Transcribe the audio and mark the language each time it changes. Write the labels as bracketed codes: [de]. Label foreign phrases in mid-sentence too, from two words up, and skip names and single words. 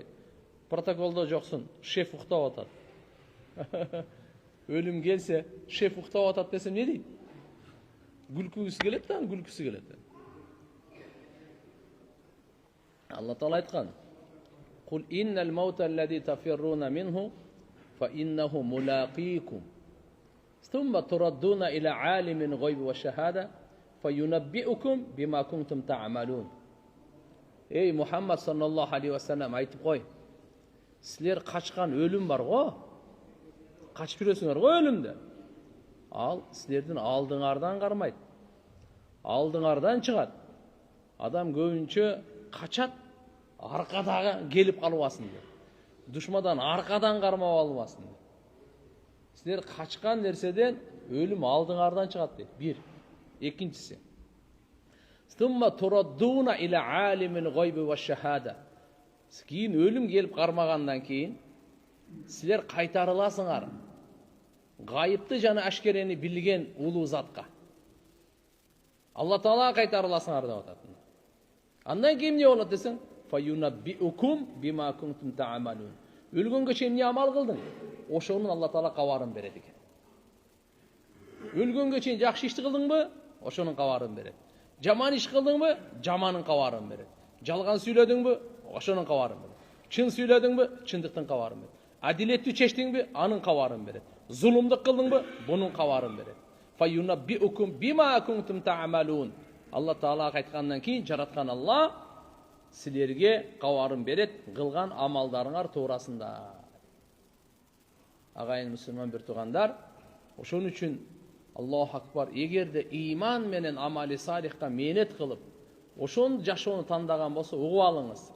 [ky] Протоколдо жоксун, шеф уктап атат. Өлүм келсе, шеф уктап атат десем не дейт? Күлкүсү келет да, күлкүсү келет. Алла Таала айткан: [ar] "قل إن الموت الذي تفرون منه فإنه ملاقيكم. ثم تردون إلى عالم الغيب والشهادة فينبئكم بما كنتم تعملون." [ky] Ey Muhammad [ar] صلى الله عليه وسلم [ky] айтып кой. Силер качкан өлүм бар го? Качып жүрөсүңөр го өлүмдө? Ал силердин алдыңардан кармайт. Алдыңардан чыгат. Адам көбүнчө качат, аркадагы келип калбасын деп. Душмадан аркадан кармап албасын деп. Силер качкан нерседен өлүм алдыңардан чыгат дейт. Бир. Экинчиси. [ar] ثم تردون إلى عالم الغيب والشهادة. [ky] Кийин өлүм келип кармагандан кийин силер кайтарыласыңар. Гайыпты жана ашкерени билген улуу затка. Алла Таала кайтарыласыңар деп атат. Андан кийин эмне болот десең? [ar] فينبئكم بما كنتم تعملون. [ky] Өлгөнгө чейин эмне амал кылдың? Ошонун Алла Таала кабарын берет экен. Өлгөнгө чейин жакшы ишти кылдыңбы? Ошонун кабарын берет. Жаман иш кылдыңбы? Жаманын кабарын берет. Жалган сүйлөдүңбү? Ошонун кабарын берет. Чын сүйлөдүңбү? Чындыктын кабарын берет. Адилеттүү чечтиңби? Анын кабарын берет. Зулумдук кылдыңбы? Бунун кабарын берет. [ar] فينبئكم بما كنتم تعملون. [ky] Алла Таала айткандан кийин жараткан Алла силерге кабарын берет кылган амалдарыңар туурасында. Агайын мусулман бир туугандар, ошон үчүн [ar] الله أكبر, [ky] эгерде ыйман менен амали салихка мээнет кылып, ошон жашоону тандаган болсо, угуп алыңыз.